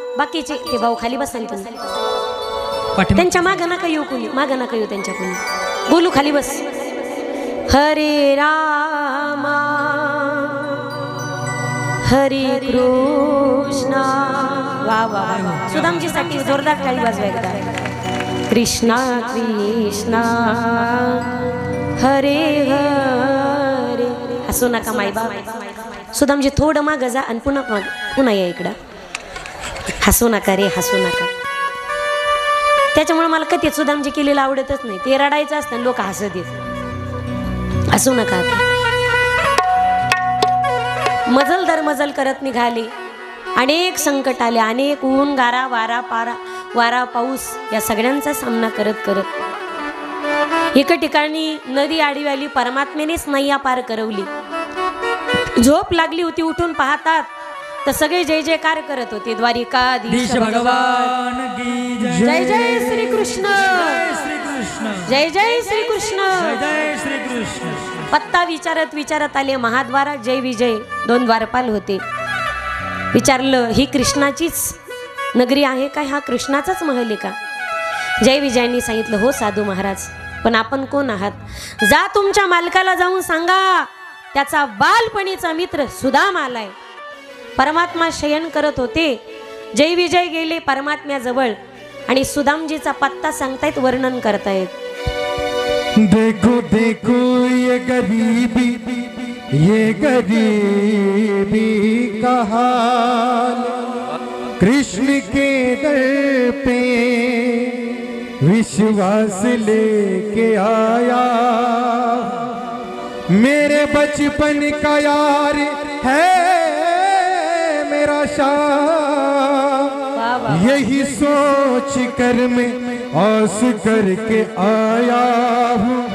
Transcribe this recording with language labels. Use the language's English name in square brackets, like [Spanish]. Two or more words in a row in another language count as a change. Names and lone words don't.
[Marathi] बाकीचे ते भाऊ खाली बसाल तुम्ही त्यांच्या मागं नका येऊ कोणी मागं नका येऊ त्यांच्या कोणी बोलू खाली बस हरे रामा हरे कृष्णा वा वा सुदामजीसाठी जोरदार टाळी वाजवा एकदा कृष्णा कृष्णा हरे हरे हसू नका मायबाप सुदामजी थोडं मागं जा आणि पुन्हा या इकडं हसू नका रे हसू नका त्याच्यामुळे मला कधी सुदामजी केलेलं आवडतच नाही ते रडायचं असतं लोक हसत येत हसू नका आता मजल दर मजल करत निघाले अनेक संकट आले अनेक ऊन गारा वारा पाऊस या सगळ्यांचा सामना करत करत एका ठिकाणी नदी आडवी आली परमात्म्यानेच नैया पार करवली झोप लागली होती उठून पाहतात तर सगळे जय जयकार करत होते [Hindi] द्वारिकाधीश भगवान की जय जय श्री कृष्ण जय जय श्री कृष्ण जय श्री कृष्ण [Marathi] पत्ता विचारत आले महाद्वारा जय विजय 2 द्वारपाल होते विचारलं ही कृष्णाचीच नगरी आहे का हा कृष्णाचाच महल आहे का जय विजयांनी सांगितलं हो साधू महाराज पण आपण कोण आहात जा तुमच्या मालकाला जाऊन सांगा त्याचा बालपणीचा मित्र सुदाम आलाय परमात्मा शयन करत होते जय विजय गेले परमात्म्याजवळ आणि सुदामजीचा पत्ता सांगतायत वर्णन करतायत [Hindi] देखो देखो ये गरीबी का हाल कृष्ण के दर पे विश्वास लेके आया मेरे बचपन का यार है मेरा शाह यही सोच कर मैं आस करके आया हूँ